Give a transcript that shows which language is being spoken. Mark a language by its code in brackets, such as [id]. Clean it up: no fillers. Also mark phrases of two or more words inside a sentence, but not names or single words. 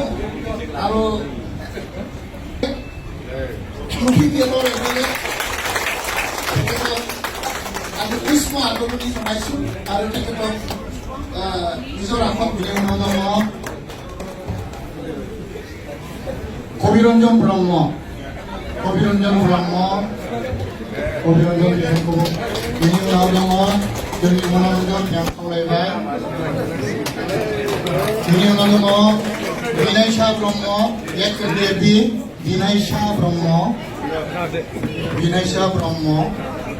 [as] আৰু UPPLৰ MLA আমি পুষ্প আদৰণি জনাইছোঁ আৰু তেখেতক নিজৰ আসন বিনয় কবিৰঞ্জন ব্ৰহ্ম কবিৰঞ্জন [brx] जोंनि मनोरंजन बिथां खावलायबाय। बिनि उनाव दङ बिनायसा ब्रह्म, एक्स-DFB बिनायसा ब्रह्म